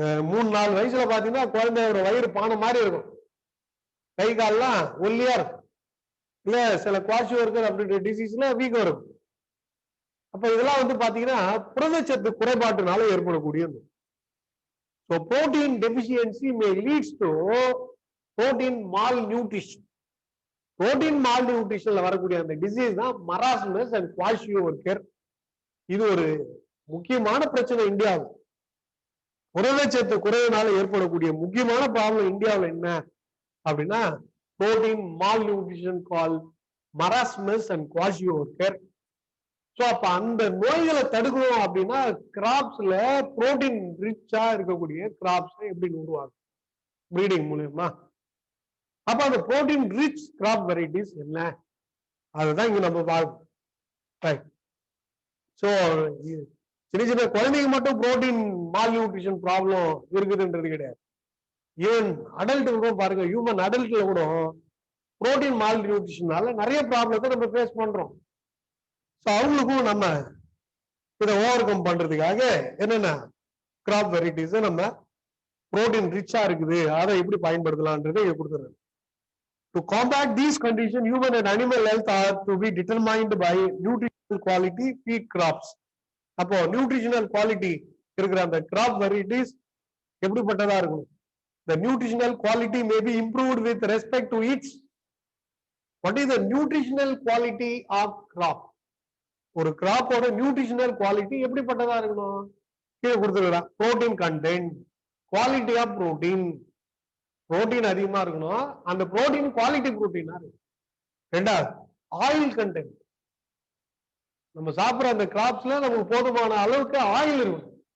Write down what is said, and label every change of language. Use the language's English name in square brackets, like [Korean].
[Tamil] 3-4 வயசுல பாத்தீங்கன்னா குழந்தையோட வயிறு பானை மாதிரி இருக்கும், கை கால்லாம் ஒல்லியா இருக்கும், இல்ல சில குவாஷியோர்கர் அப்படின்ற டிசீஸ்ல வீக்கம் இருக்கும். அப்ப இதெல்லாம் வந்து பாத்தீங்கன்னா புரதச்சத்து குறைபாட்டுனால ஏற்படக்கூடியது. [English] So protein deficiency may leads to protein malnutrition. [Tamil] Protein malnutritionல வரக்கூடிய அந்த டிசீஸ் தான் மராஸ்மஸ் அண்ட் குவாஷியோர்கர். இது ஒரு முக்கியமான பிரச்சனை இந்தியாவில். புரதச்சத்து குறைவினால ஏற்படக்கூடிய முக்கியமான ப்ராப்ளம் இந்தியாவில் என்ன அப்படின்னா protein mall nutrition call marasmus and kwashiorkor. So அப்ப அந்த நோய்களை தடுக்கணும் அப்படின்னா கிராப்ஸ்ல புரோட்டீன் ரிச்சா இருக்கக்கூடிய கிராப்ஸ் எப்படி உருவாகும் பிரீடிங் மூலமா. அப்ப அந்த புரோட்டீன் ரிச் கிராப் வெரைட்டிஸ் என்ன, அதுதான் இங்க நம்ம பார்க்கணும். ரைட். ஸோ சின்ன சின்ன குழந்தைங்க மட்டும் புரோட்டீன் மால் நியூட்ரிஷன் ப்ராப்ளம் இருக்குதுன்றது கிடையாது. ஈவன் அடல்ட் பாருங்க, ஹியூமன் அடல்ட்ல கூட புரோட்டீன் மால் நியூட்ரிஷனால நிறைய ப்ராப்ளத்தை நம்ம ஃபேஸ் பண்றோம். ஸோ அவங்களுக்கும் நம்ம இதை ஓவர் கம் பண்றதுக்காக என்னென்ன கிராப் வெரைட்டிஸ் நம்ம புரோட்டீன் ரிச்சா இருக்குது அதை எப்படி பயன்படுத்தலாம்ன்றதை இங்க கொடுத்துருங்க. [English] To combat these conditions, human and animal health are to be determined by nutritional quality feed crops. [Tamil] அப்போ நியூட்ரிஷனல் குவாலிட்டி இருக்கிற அந்த கிராப் வெரைட்டிஸ் எப்படிப்பட்டதா இருக்கும்? [English] The nutritional quality may be improved with respect to its. What is the nutritional quality of crop? [Tamil] ஒரு கிராப்போட nutritional quality எப்படிப்பட்டதா இருக்கணும்? கீழே கொடுத்துருக்கா protein content, quality of protein. Protein அதிகமா இருக்கணும், அந்த புரோட்டீன் குவாலிட்டி புரோட்டீனா இருக்கும். ரெண்டாவது ஆயில் கண்டென்ட், நம்ம சாப்பிட்ற அந்த கிராப்ஸ்ல நமக்கு போதுமான அளவுக்கு ஆயில் இருக்கும்.